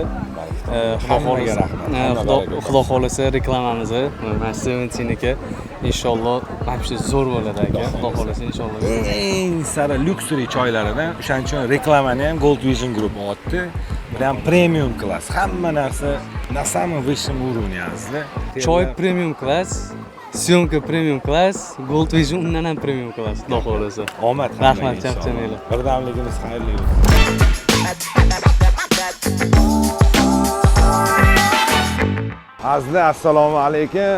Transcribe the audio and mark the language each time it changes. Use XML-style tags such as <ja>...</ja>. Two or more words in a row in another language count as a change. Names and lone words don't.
<uz>Hammaga rahmat. Xudo xolasa reklamamizni mana Seventiniki inshaalloh вообще zo'r bo'ladi aka. Xudo xolasa inshaalloh. Eng sara luxury choylaridan, o'shaning uchun reklamani ham Gold Vision Group otdi. Bu ham</uz> <en>premium class.</en> <uz>Hamma narsa</uz> <ru>на самом высшем уровне</ru> <uz>azizlar. Choy</uz> <en>premium class,</en> <uz>syomka</uz> <en>premium class,</en> <uz>Gold Vision undan ham</uz> <en>premium class.</en> <uz>Xudo xolasa. Omad. Rahmat, charchamanglar. Birdamligimiz xayrli bo'lsin. Azizlar, assalomu alaykum.</uz>